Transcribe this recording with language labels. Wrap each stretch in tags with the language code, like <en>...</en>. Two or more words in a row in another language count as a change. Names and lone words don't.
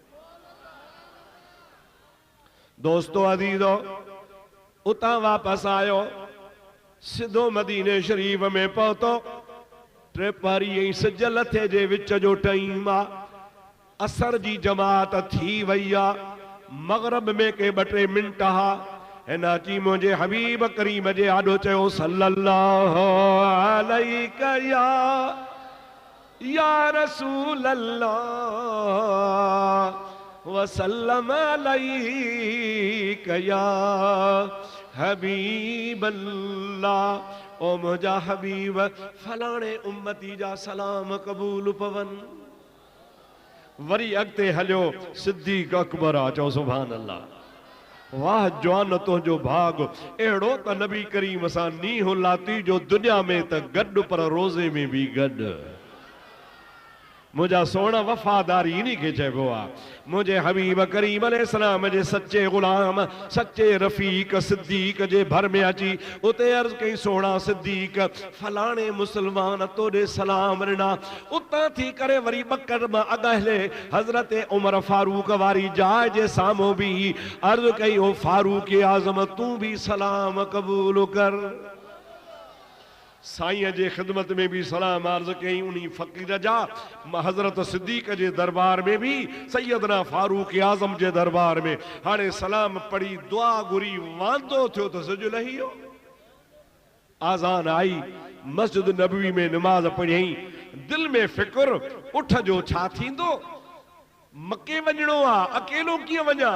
<sd>दोस्तो अज़ीज़ो, उतां वापसि आयो, सिधो मदीने शरीफ में पहुतो। टे पहरी ऐं सिज लथे जे विच जो टाइम आहे। असर जी जमात थी वई आहे। मगरब में के 2-3 मिंट हा। हिन अची मुंहिंजे हबीब करीम जे आॾो चयो</sd> <ar>صلى الله عليك يا رسول الله وسلم عليك يا حبيب الله.</ar> <sd>ओ मुंहिंजा हबीब, फलाणे उम्मती जा सलाम क़बूल पवन। वरी अॻिते हलियो, सिद्दीक़ अकबर आ, चओ</sd> <ar>سبحان الله.</ar> <sd>वाह जवान तुंहिंजो भाग, अहिड़ो त नबी करीम सां नींहुं लाती जो दुनिया में त गॾु पर रोज़े में बि गॾु। मुझा सोना वफादारी इन्हीं के चइबो आ। मुझे हबीब करीम अलैहिस्सलाम जे सच्चे गुलाम सच्चे रफीक सिद्दीक जे भर में अची उते अर्ज कई सोना सिद्दीक फलाने मुसलमान तोड़े सलाम ॾिना। उतां थी करे वरी बकर मां अगहले हजरत उमर फारूक वारी जाइ जे साम्हूं भी अर्ज कई ओ फारूक आज़म तू भी सलाम कबूल कर। साईं जे खिदमत में भी सलाम अर्ज कई। उन्हीं फकीर जा हजरत सिद्दीक जे दरबार में भी सैयदना फारूक आजम जे दरबार में हाणे सलाम पढ़ी दुआ घुरी वांदो थियो तो सजो लहियो। आज़ान आई, मस्जिद नबवी में नमाज पढ़ी, दिल में फिक्र उठ जो छा थींदो, मके वञणो आ, अकेलो कीअं वञा।</sd>